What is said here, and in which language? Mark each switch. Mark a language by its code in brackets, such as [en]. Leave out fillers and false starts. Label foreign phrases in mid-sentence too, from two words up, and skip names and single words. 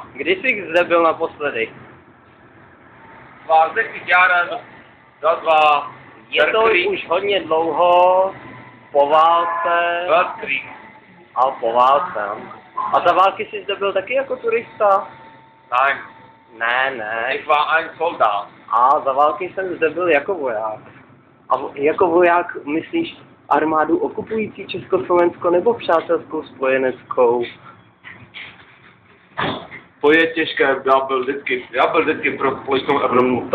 [cs] Kdy jsi zde byl naposledy? 20 jaren, dva. Je to už hodně dlouho, po válce. [de] Weltkrieg. [cs] A po válce. A za války jsi zde byl taky jako turista? [de] Nein. [cs] Ne. [de] Ich war ein Soldat. [cs] A za války jsem zde byl jako voják. A jako voják myslíš armádu okupující Československo nebo přátelskou spojeneckou? To je těžké, já byl vždycky pro společnou Evropu.